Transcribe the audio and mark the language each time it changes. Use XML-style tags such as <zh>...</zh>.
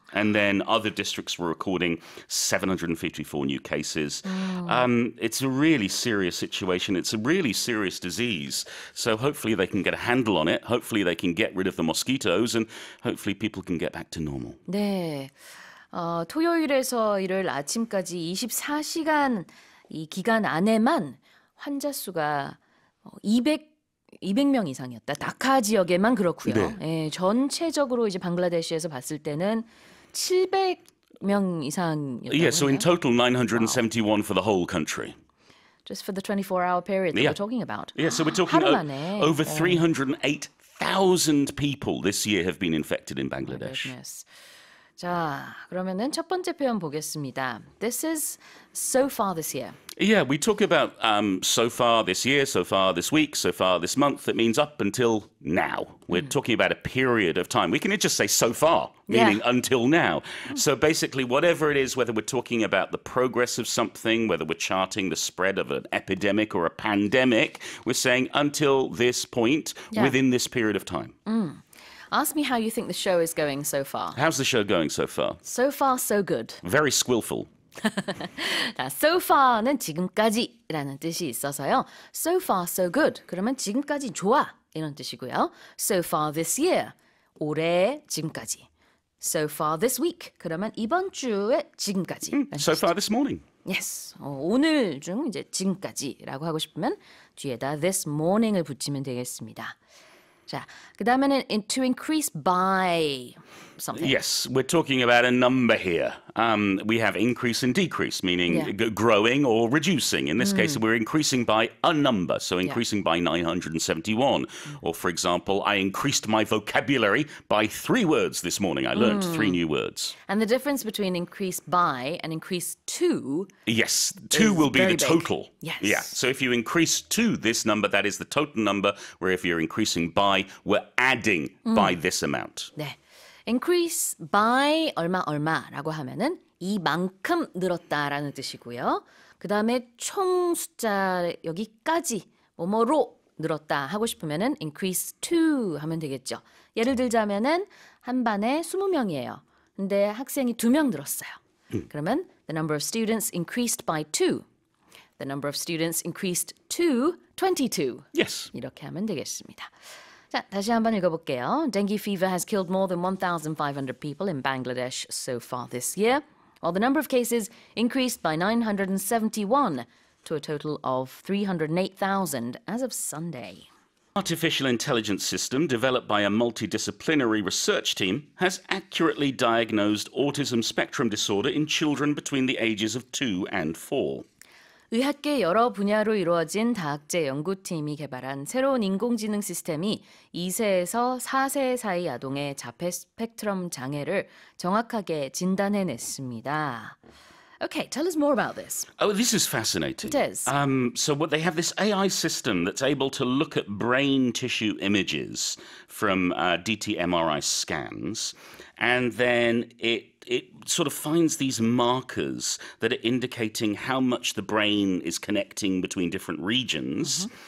<en>And then other districts were recording 754 new cases. It's a really serious situation. It's a really serious disease. So hopefully they can get a handle on it. Hopefully they can get rid of the mosquitoes. And hopefully people can get back to normal.</en> <ko>네. 토요일에서 일요일 아침까지 24시간 이 기간 안에만 환자 수가 200명 이상이었다. 다카 지역에만 그렇고요. 예, 전체적으로 이제 방글라데시에서 봤을 때는 700명 이상이었다고</ko> <en>Yeah, so in</en> <ko>하네요.</ko> <en>total 971 for the whole country. Just for the 24-hour period that we're talking about. Yeah, so we're talking</en> <ko>하루 만에.</ko> <en>over 308,000 people this year have been infected in My Bangladesh. goodness.</en> <ko>자, 그러면은 첫 번째 표현 보겠습니다.</ko> <en>This is so far this year. Yeah, we talk about so far this year, so far this week, so far this month. That means up until now. We're talking about a period of time. We can just say so far, meaning until now. So basically, whatever it is, whether we're talking about the progress of something, whether we're charting the spread of an epidemic or a pandemic, we're saying until this point, within this period of time. Ask me how you think the show is going so far. How's the show going so far? So far, so good. Very skillful.</en> <ko>자, so far는 지금까지라는 뜻이 있어서요.</ko> <en>So far, so good.</en> <ko>그러면 지금까지 좋아 이런 뜻이고요.</ko> <en>So far this year.</en> <ko>올해 지금까지.</ko> <en>So far this week.</en> <ko>그러면 이번 주에 지금까지.</ko> <en>So far this morning. Yes.</en> <ko>오늘 중 이제 지금까지라고 하고 싶으면 뒤에다</ko> <en>this morning</en> <ko>을 붙이면 되겠습니다. 자, 그 다음에는</ko> <en>to increase by something. Yes, we're talking about a number here. We have increase and decrease, meaning growing or reducing. In this case, we're increasing by a number, so increasing by 971. Or, for example, I increased my vocabulary by 3 words this morning. I learned 3 new words. And the difference between increase by and increase to Yes, 2 will be the very big. total. Yes. Yeah, so if you increase to this number, that is the total number, where if you're increasing by, we're adding by this amount.</en> <ko>네. increase by 얼마라고 하면은 이만큼 늘었다라는 뜻이고요. 그 다음에 총 숫자 여기까지 뭐뭐로 늘었다 하고 싶으면은</ko> <en>increase to</en> <ko>하면 되겠죠. 예를 들자면은 한 반에 20명이에요. 근데 학생이 2명 늘었어요. 그러면</ko> <en>the number of students increased by 2. The number of students increased to 22. Yes.</en> <ko>이렇게 하면 되겠습니다. 자, 다시 한번 읽어볼게요.</ko> <en>Dengue fever has killed more than 1,500 people in Bangladesh so far this year, while the number of cases increased by 971 to a total of 308,000 as of Sunday. Artificial intelligence system developed by a multidisciplinary research team has accurately diagnosed autism spectrum disorder in children between the ages of 2 and 4.</en> <ko>의학계 여러 분야로 이루어진 다학제 연구팀이 개발한 새로운 인공지능 시스템이 2세에서 4세 사이 아동의 자폐 스펙트럼 장애를 정확하게 진단해냈습니다.</ko> <en>Okay, tell us more about this. Oh, this is fascinating. It is. So what they have this AI system that's able to look at brain tissue images from DT MRI scans, and then it sort of finds these markers that are indicating how much the brain is connecting between different regions.</en>